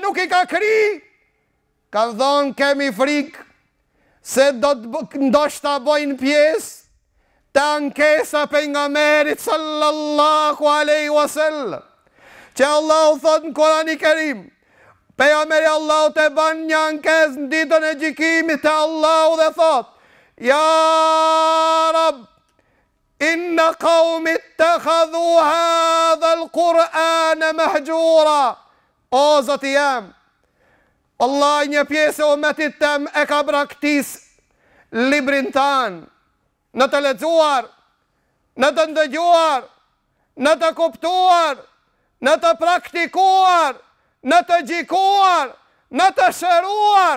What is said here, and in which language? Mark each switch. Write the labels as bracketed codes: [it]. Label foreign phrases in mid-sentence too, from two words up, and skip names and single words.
[sq] nuk i ka kri, kanë thonë kemi frikë, se ndoshta bojnë pjesë të ankesa pejgamberit [ar] صلى الله عليه وسلم, [sq] që Allahu thot në Kur'anin e Kerim, pejgamberi Allahu të ban një ankesë në ditën e gjykimit të Allahu dhe thot, [ar] يا رب، إن قومي اتخذوا هذا القرآن مهجورا. [sq] O Zoti jam, Allah një pjesë e umetit tem e ka braktis librin tanë, në të lexuar, në të ndëgjuar, në të kuptuar, në të praktikuar, në të gjikuar, në të shëruar.